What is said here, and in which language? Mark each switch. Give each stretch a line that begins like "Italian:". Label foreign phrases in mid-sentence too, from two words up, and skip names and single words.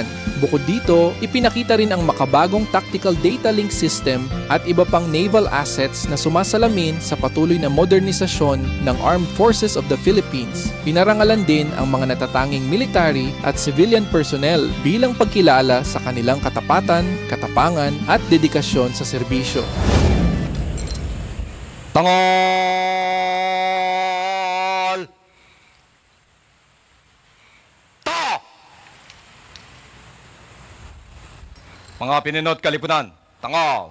Filipino: Bukod dito, ipinakita rin ang makabagong
English: tactical data link system
Filipino: at iba pang
English: naval assets
Filipino: na sumasalamin sa patuloy na modernisasyon ng Armed Forces of the Philippines. Pinarangalan din ang mga natatanging military at
English: civilian personnel
Filipino: bilang pagkilala sa kanilang katapatan, katapangan at dedikasyon sa serbisyo. Tangol! Ta! Mga pininot kalipunan, tangol!